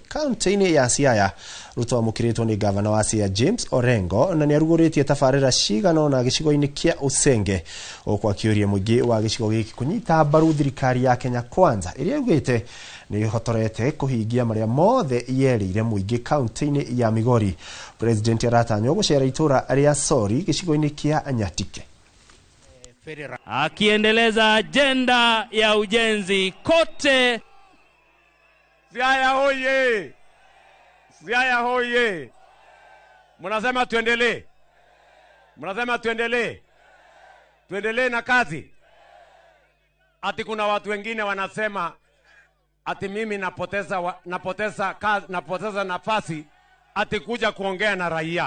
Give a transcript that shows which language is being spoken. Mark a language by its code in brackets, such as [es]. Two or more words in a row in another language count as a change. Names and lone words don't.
[ki] Kaunti-inĩ ya Siaya Ruto amũkĩrĩtwo nĩ gavana wa Siaya James Orengo na nĩ arugũrĩtie tabarĩra cigana na gĩcigo-inĩ kĩa Usenge gũkũ akĩũria mũingĩ wa gĩcigo gĩkĩ kũnyita mbaru thirikari ya Kenya Kwanza ĩrĩa augĩte nĩ ĩhotorete kũhingia marĩa mothe yerĩire mũingĩ kaunti-inĩ ya Migori. President aratanywo gũcera itũra rĩa Sori gĩcigo-inĩ kĩa Nyatike [sw] akiendeleza agenda ya ujenzi kote. Siaya hoye! Siaya hoye! Mnasema tuendelee? Mnasema tuendelee? Tuendelee na kazi? Ati kuna watu wengine wanasema ati mimi napoteza nafasi ati kuja kuongea na raia.